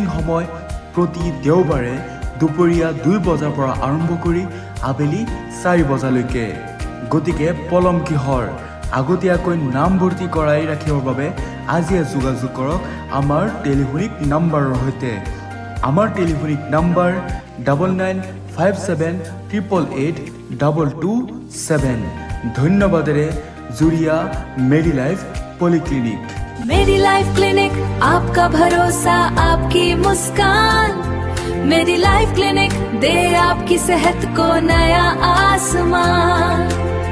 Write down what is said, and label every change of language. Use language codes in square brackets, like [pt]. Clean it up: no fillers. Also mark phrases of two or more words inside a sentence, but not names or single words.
[as] সময় প্ৰতি দেওবাৰে দুপৰীয়া 2 বজাৰ পৰা আৰম্ভ কৰি আবেলি 4 বজালৈকে গতিকে পলম কিহৰ আগতীয়াকৈ নাম ভৰ্তি কৰাই ৰাখিবৰ বাবে আজিয়ে যোগাযোগ কৰক আমাৰ টেলিফোনিক নাম্বাৰৰ সৈতে আমাৰ টেলিফোনিক নাম্বাৰ 9957888227 ধন্যবাদেৰে জুৰিয়া মেডিলাইফ पॉलीक्लिनिक [hi] मेडिलाइफ क्लिनिक आपका भरोसा आपकी मुस्कान मेडिलाइफ क्लिनिक दे आपकी सेहत को नया आसमान।